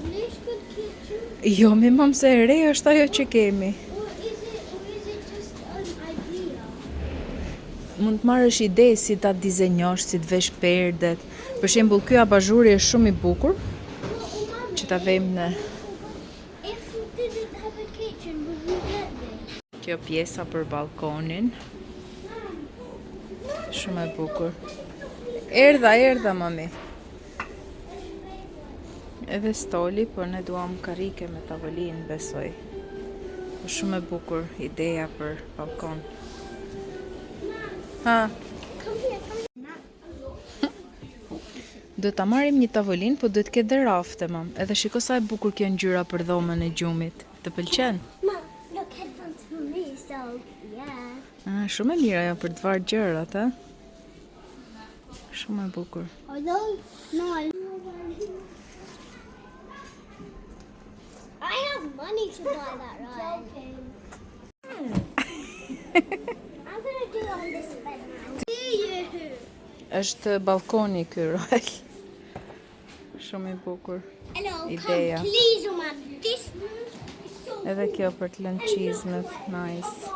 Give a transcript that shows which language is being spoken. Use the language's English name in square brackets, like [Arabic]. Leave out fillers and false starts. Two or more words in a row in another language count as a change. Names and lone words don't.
[Albanian] Jo, mi mam se e re është ajo që kemi. Mund të marrësh ide si ta dizenjosh, si të vesh perdet. Për shembull, ky abazhuri është shumë I bukur. Që ta vejmë në [English] If we didn't have a kitchen, would we get this? [Albanian] kjo pjesa për balkonin. Shumë e bukur. Erdha, mami. Edhe stoli, por ne duam karrike me tavolinë, besoj. Është shumë e bukur ideja për balkon. Ha, [English] Come here. [Albanian] do ta marrim një tavolinë, po duhet të ketë dhe rafte, mam. Edhe shiko sa e bukur kjo ngjyra për dhomën e gjumit. Të pëlqen? [English] Mom, look, headphones for me, so yeah. [Albanian] Shumë e mirë ajo për të varë gjërat, a? Shumë e bukur. [English] Although, no, I have money to buy that, right? I'm gonna do it on this bed now. See you. [Albanian] Është balkoni ky, Roel. Shumë I bukur. [English] Hello, [Albanian] Ideja. [English] come please, Mom. This room is so [Albanian] Edhe kjo për të lënë çizmet, nice.